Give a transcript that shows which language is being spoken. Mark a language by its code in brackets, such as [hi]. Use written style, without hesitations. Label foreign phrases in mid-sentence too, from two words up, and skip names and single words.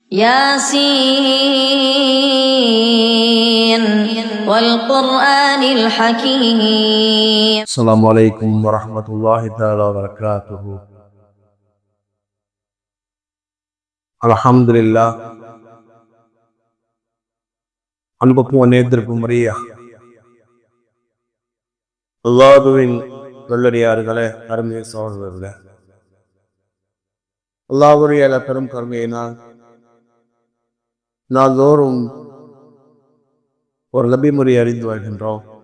[ar] ياسين والقرآن الحكيم. السلام عليكم ورحمة الله تعالى وبركاته. الحمد لله. [ta] அன்புக்கும் நேர்த்திருக்கும் முறையா அல்லாஹ்வின் நல்லடியார்களே, அருமைய சகோதரர்களே, அல்லாஹ்வுடைய பெரும் கருணையினால் நாள்தோறும் ஒரு நபி முறை அறிந்து வருகின்றோம்.